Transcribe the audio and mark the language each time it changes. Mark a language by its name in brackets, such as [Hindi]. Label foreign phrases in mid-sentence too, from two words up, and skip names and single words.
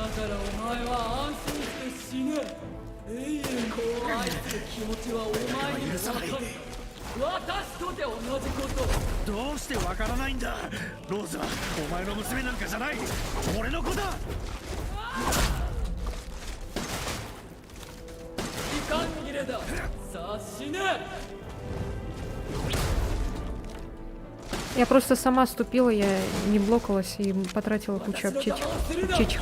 [Japanese] だからお前は安心して死ね。永遠子を愛する気持ちはお前に分かる。私とて同じこと。どうしてわからないんだ。ローズはお前の娘なんかじゃない。俺の子だ。時間切れだ。さあ死ね。 [Russian] Я просто сама ступила, я не блокалась и потратила кучу аптечек.